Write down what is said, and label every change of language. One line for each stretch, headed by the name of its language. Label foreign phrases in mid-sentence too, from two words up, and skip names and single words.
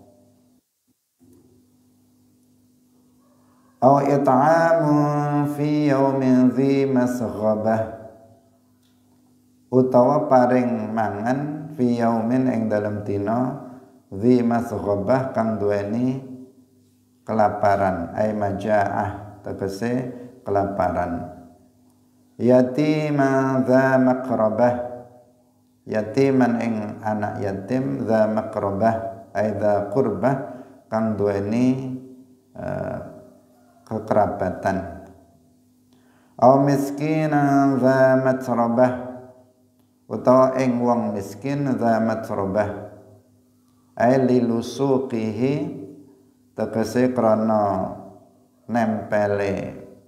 Arabic: أو إطعام في يوم ذي مسغبة,
Javanese: utawa paring mangan
Arabic: في يوم
Javanese: ing dalem dina
Arabic: ذي مسغبة
Javanese: kang duweni kelaparan,
Arabic: أي مجاعة
Javanese: tegese kelaparan.
Arabic: يتيما ذا مقربة يتيما
Javanese: ing anak yatim,
Arabic: ذا مقربة أي ذا قربى
Javanese: kang duweni kekerabatan.
Arabic: أو مسكينا ذا متربة,
Javanese: utawa ing wong miskin
Arabic: ذا متربة أي للصوقه
Javanese: tegese krana nempele